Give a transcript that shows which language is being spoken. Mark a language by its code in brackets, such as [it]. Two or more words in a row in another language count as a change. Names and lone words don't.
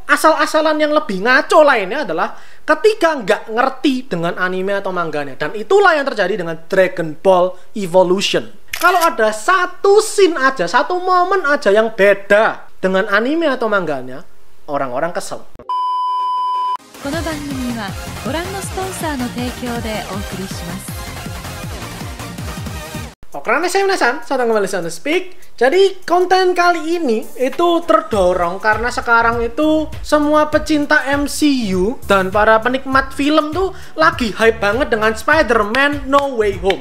[id] asal-asalan yang lebih ngaco lainnya adalah ketika nggak ngerti dengan anime atau mangganya. Dan itulah yang terjadi dengan Dragon Ball Evolution. Kalau ada satu scene aja, satu momen aja yang beda dengan anime atau mangganya, orang-orang kesel. [ja] この番組はご覧のスポンサーの提供でお送りします。 [id] Oke, saya Minasan, selamat kembali di Speak. Jadi konten kali ini itu terdorong karena sekarang itu semua pecinta MCU dan para penikmat film tuh lagi hype banget dengan Spider-Man No Way Home.